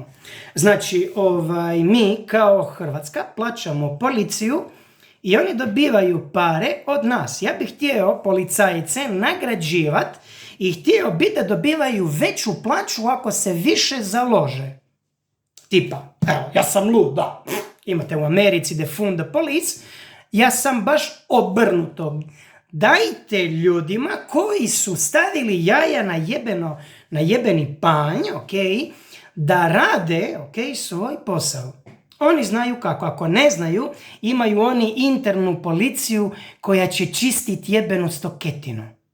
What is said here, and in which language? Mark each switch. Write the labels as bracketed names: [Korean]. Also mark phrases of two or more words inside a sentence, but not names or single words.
[Croatian] Znači, mi kao Hrvatska plaćamo policiju i oni dobivaju pare od nas. Ja bih htio policajce nagrađivati i htio bi da dobivaju veću plaću ako se više založe. Tipa, evo, ja sam lud, da. Imate u Americi [English] defund the police. [Croatian] Ja sam baš obrnuto. Dajte ljudima koji su stavili jaja na jebeni panj, da rade, svoj posao. Oni znaju kako. Ako ne znaju, imaju oni internu policiju koja će čistiti jebenu stoketinu.